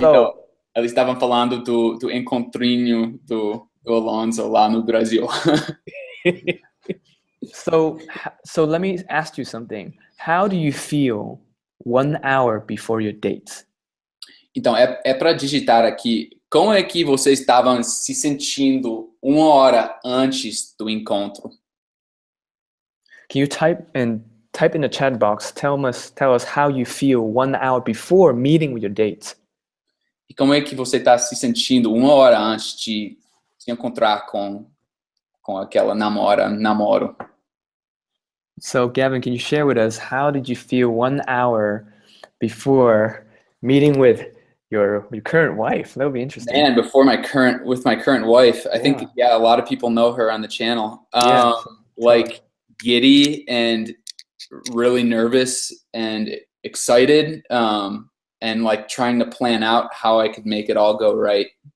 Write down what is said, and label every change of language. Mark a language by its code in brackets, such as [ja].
[pt] então, eles estavam falando do encontrinho do Alonzo lá no Brasil. [en] so let me ask you something. How do you feel 1 hour before your date? [pt] Então, é para digitar aqui, como é que vocês estavam se sentindo 1 hora antes do encontro? [en] Can you type in the chat box, tell us how you feel 1 hour before meeting with your date? [pt] E como é que você está se sentindo 1 hora antes de se encontrar com aquela namoro? [en] So, Gavin, can you share with us, how did you feel 1 hour before meeting with your current wife? That would be interesting. And with my current wife, I think a lot of people know her on the channel. Like giddy and really nervous and excited, and like trying to plan out how I could make it all go right.